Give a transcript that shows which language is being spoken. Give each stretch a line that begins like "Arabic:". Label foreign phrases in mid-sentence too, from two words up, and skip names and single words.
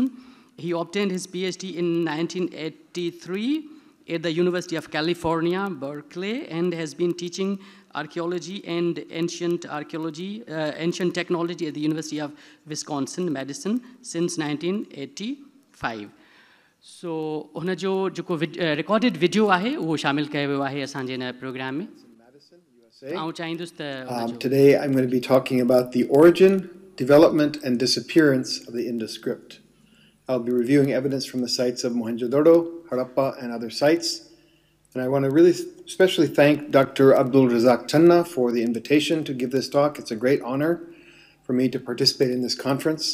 English: He obtained his PhD in 1983 at the University of California, Berkeley, and has been teaching archaeology and ancient technology at the University of Wisconsin, Madison since 1985. So,
Sindhi: हुन जो जेको
English: recorded video
Sindhi: आहे उहो शामिल कयो वियो आहे असांजे हिन प्रोग्राम में ऐं चाहींदुसि त
English: Today I'm going to be talking about the origin, development and disappearance of the Indus Script. I'll be reviewing evidence from the sites of Mohenjo-Daro, Harappa and other sites. And I want to really especially thank Dr. Abdul Razak Channa for the invitation to give this talk. It's a great honor for me to participate in this conference.